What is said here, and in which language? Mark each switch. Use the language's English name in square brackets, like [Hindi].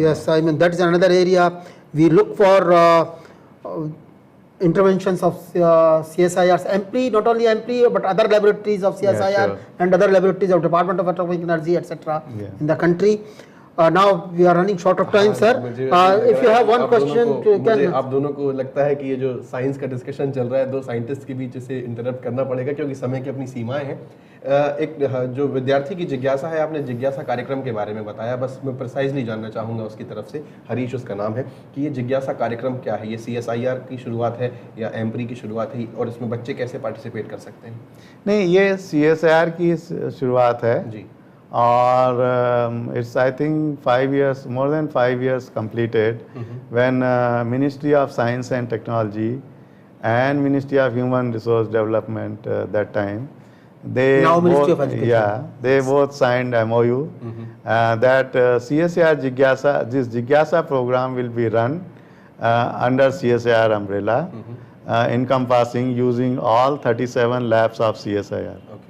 [English] Yes, I mean that is another area we look for interventions of CSIR's AMPRI, not only AMPRI but other laboratories of CSIR and other laboratories of Department of Atomic Energy, etc. in the country. Now we are running short of time, sir. If you have one question, [Hindi] मुझे आप दोनों को लगता है कि ये जो science का डिस्कशन चल रहा है, दो साइंटिस्ट के बीच इसे इंटरप्ट करना पड़ेगा क्योंकि समय की अपनी सीमाएं हैं। एक जो विद्यार्थी की जिज्ञासा है, आपने जिज्ञासा कार्यक्रम के बारे में बताया, बस मैं प्रिसाइजली जानना चाहूँगा उसकी तरफ से, हरीश उसका नाम है, कि ये जिज्ञासा कार्यक्रम क्या है? ये CSIR की शुरुआत है या AMPRI की शुरुआत है, और इसमें बच्चे कैसे पार्टिसिपेट कर सकते हैं? नहीं, ये CSIR की शुरुआत है जी, और [English] it's I think 5 years, more than 5 years completed when Ministry of Science and Technology and Ministry of Human Resource Development that time, they now Ministry both, of Education. yeah, they both signed MOU that CSIR Jigyasa, this Jigyasa program will be run under CSIR umbrella, encompassing using all 37 labs of CSIR.